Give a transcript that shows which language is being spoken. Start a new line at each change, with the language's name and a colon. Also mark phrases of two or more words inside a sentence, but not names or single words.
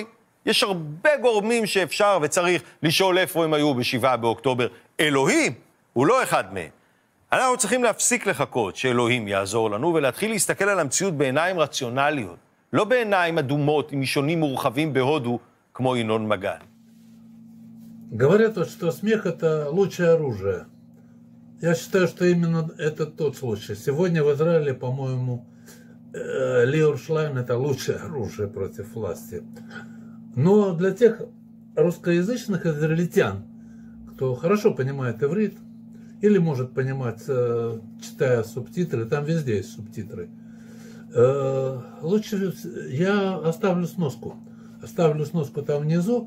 Hebrew: יש הרבה גורמים שאפשר וצריך לשאול איפה הם היו ב7 באוקטובר. אלוהים הוא לא אחד מהם. אנחנו צריכים להפסיק לחכות שאלוהים יעזור לנו ולהתחיל להסתכל על המציאות בעיניים רציונליות, לא בעיניים אדומות עם אישונים מורחבים בהודו כמו ינון מגל.
Russian: Говорят, что смех – это лучшее оружие. Я считаю, что именно это тот случай. Сегодня в Израиле, по-моему, Лиор Шлайн – это лучшее оружие против власти. Но для тех русскоязычных израильтян, кто хорошо понимает иврит, или может понимать, читая субтитры, там везде есть субтитры, лучше я оставлю сноску там внизу.